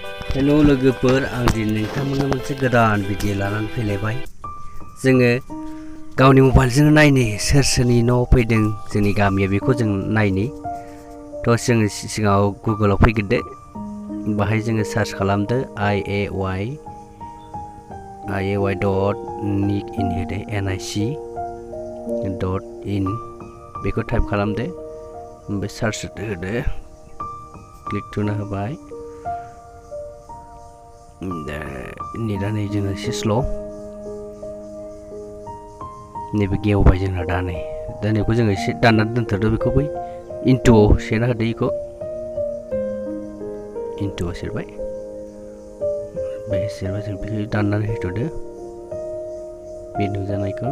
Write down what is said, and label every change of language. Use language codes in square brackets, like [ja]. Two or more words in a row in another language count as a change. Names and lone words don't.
[brx] हेलो लोगोफोर आं दिनै नोंथांमोननो मोनसे गोदान भिडिअ लानानै फैलायबाय। जोङो गावनि मबाइलजों नायनि सोर सोरनि न' फैदों जोंनि गामिया बेखौ जों नायनि। थ' जोङो सिगाङाव गुगोलाव फैग्रोदो, बाहाय जोङो सार्च खालामदो [en] IAY dot nic in [brx] होदो nic.in बेखौ टाइप खालामदो, ओमफ्राय सार्च होदो, क्लिक थुना होबाय। नेटआ नै जोंना एसे स्ल' नैबे गेवबाय जोंना दा नैखौ जोङो एसे दाननानै दोनथ'दो, बेखौ बै इन्टुआव सोना होदो, बेखौ इन्टुआव सेरबाय, बे सेरबा जों बेखौ दाननानै होथ'दो बे नुजानायखौ।